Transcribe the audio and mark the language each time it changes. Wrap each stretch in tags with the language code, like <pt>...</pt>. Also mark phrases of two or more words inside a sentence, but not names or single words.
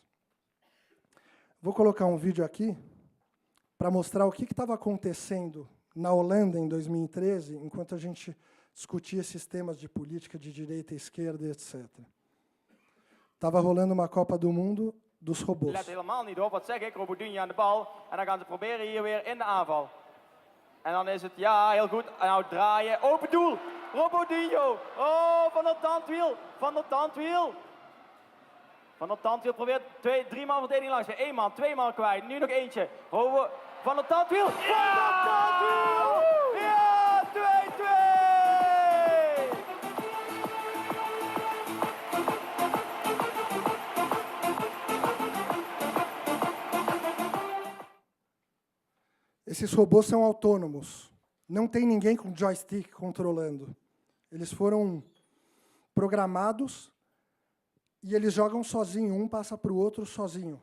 <pt>Vou colocar um vídeo aqui para mostrar o que estava acontecendo na Holanda em 2013, enquanto a gente discutia esses temas de política de direita e esquerda, etc. Estava rolando uma Copa do Mundo dos robôs.</pt> <nl>Let helemaal niet op, wat zeg ik? Robodinho aan de bal. En dan gaan ze proberen hier weer in de aanval. En dan is het, ja, heel goed. En nou draaien. Open doel. Robodinho. Oh, van het tandwiel. Van het tandwiel. Van het tandwiel probeert 3 man verdediging langs. 1 man, 2 man kwijt. Nu nog eentje. Van het tandwiel. Van het tandwiel. Ja, 2-2.</nl> <pt>Esses robôs são autônomos. Não tem ninguém com joystick controlando. Eles foram programados e eles jogam sozinho, um passa para o outro sozinho.</pt>